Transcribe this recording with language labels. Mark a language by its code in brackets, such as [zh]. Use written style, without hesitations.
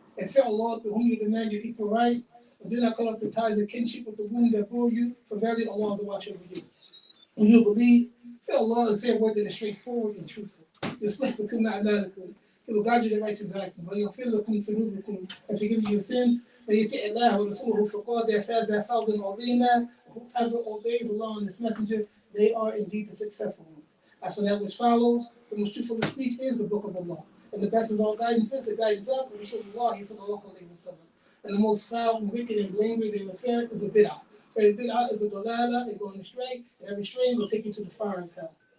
[en] And fear Allah to whom you demand your equal right, and do not cut off the ties of kinship with the womb that bore you, for verily Allah is the watch over you. When you believe, fear Allah and say a word that is straightforward and truthful. [ar] يصلح لكم أعمالكم. [en] He will guide you to the righteous actions. [ar] ويغفر لكم ذنوبكم [en] and forgive you your sins. [ar] ويطع الله ورسوله فقد فاز فوزا عظيما. [en] Whoever obeys Allah and His Messenger, they are indeed the successful ones. As for that which follows, the most truthful of speech is the book of Allah. And the best of all guidance is the guidance of Rasulullah sallallahu alayhi wa sallam. And the most foul and wicked and blameworthy and affair is a bid'ah. For a bid'ah is a dalala, a going astray, and every stray will take you to the fire of hell.